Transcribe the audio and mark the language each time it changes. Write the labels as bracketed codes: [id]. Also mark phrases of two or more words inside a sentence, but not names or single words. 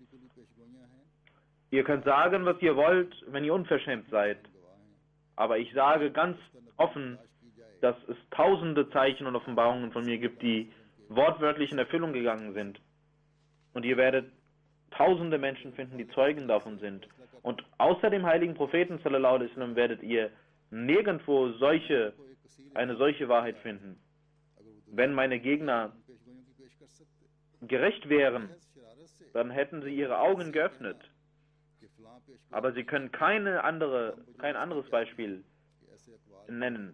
[de] Ihr könnt sagen, was ihr wollt, wenn ihr unverschämt seid. Aber ich sage ganz offen, dass es tausende Zeichen und Offenbarungen von mir gibt, die wortwörtlich in Erfüllung gegangen sind. Und ihr werdet tausende Menschen finden, die Zeugen davon sind. Und außer dem heiligen Propheten [ar] صلى الله عليه وسلم [de] werdet ihr nirgendwo eine solche Wahrheit finden. Wenn meine Gegner gerecht wären, dann hätten sie ihre Augen geöffnet. Aber sie können kein anderes Beispiel nennen.